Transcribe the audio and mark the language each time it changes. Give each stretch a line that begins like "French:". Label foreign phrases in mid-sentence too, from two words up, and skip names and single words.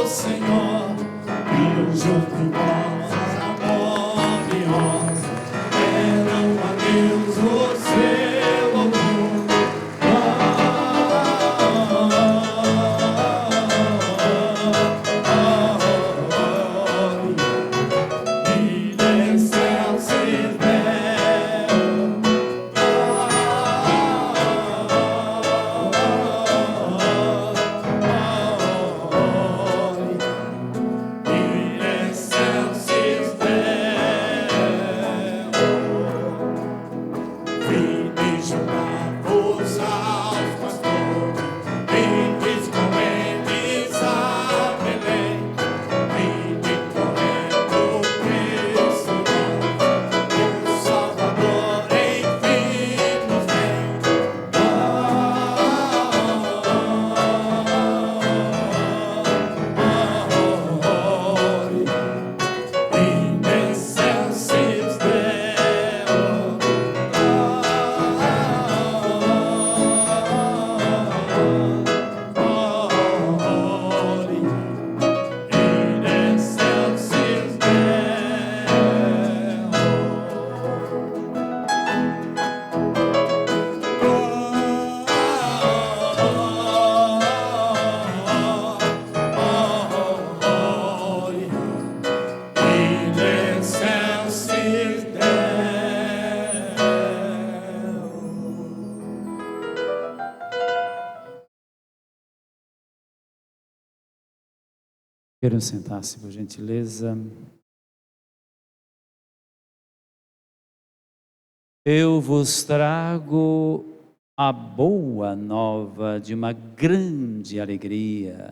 Portuguese: Senhor, e junto de vozes harmoniosas eram a Deus o seu louvor.
Latin: In excelsis Deo. In excelsis Deo.
Portuguese: Vinde juntar-vos aos pastores, vindes com eles a Belém, vinde correndo Cristo nosso, o Salvador enfim nos vem.
Latin: In excelsis Deo. In excelsis Deo. In excelsis Deo.
Portuguese: Queiram sentar-se, por gentileza. Eu vos trago a boa nova de uma grande alegria.